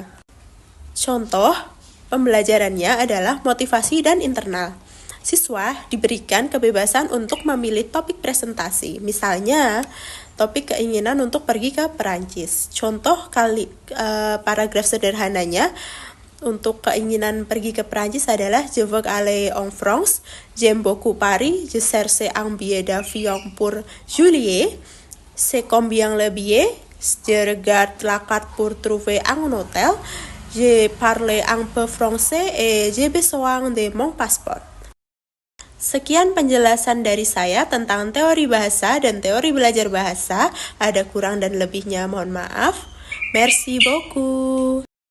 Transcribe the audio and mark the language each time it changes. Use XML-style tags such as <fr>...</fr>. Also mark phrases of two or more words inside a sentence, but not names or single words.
<id>Contoh pembelajarannya adalah motivasi dan internal. Siswa diberikan kebebasan untuk memilih topik presentasi, misalnya topik keinginan untuk pergi ke Perancis. Contoh paragraf sederhananya untuk keinginan pergi ke Perancis adalah</id> <fr>je veux aller en France, j'aime beaucoup Paris, je cherche un billet d'avion pour juillet, c'est combien le billet, je regarde la carte pour trouver un hôtel, je parle un peu français et j'ai besoin de mon passeport.</fr> <id>Sekian penjelasan dari saya tentang teori bahasa dan teori belajar bahasa. Ada kurang dan lebihnya, mohon maaf.</id> <fr>Merci beaucoup.</fr>